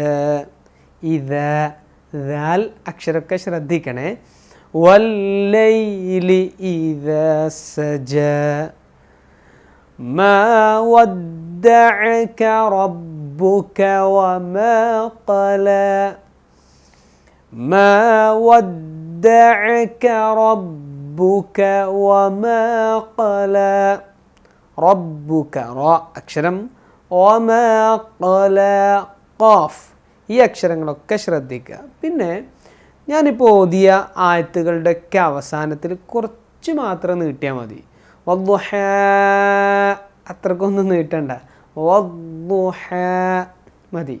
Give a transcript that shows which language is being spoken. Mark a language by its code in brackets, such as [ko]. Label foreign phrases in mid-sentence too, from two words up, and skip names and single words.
[ml] ഇദാ, ദാൽ അക്ഷരമൊക്കെ ശ്രദ്ധിക്കണേ. [ar] والليل إذا سجى ما ودعك ربك وما قلى. ما ودعك ربك وما قلى. ربك را അക്ഷരം, وما قلى ഖാഫ്. [ml] ഈ അക്ഷരങ്ങളൊക്കെ ശ്രദ്ധിക്കുക. പിന്നെ ഞാനിപ്പോൾ ഓതിയ ആയത്തുകളുടെയൊക്കെ അവസാനത്തിൽ കുറച്ച് മാത്രം നീട്ടിയാൽ മതി. വദ്ദുഹാ അത്രക്കൊന്നും നീട്ടണ്ട, വദ്ദുഹാ മതി.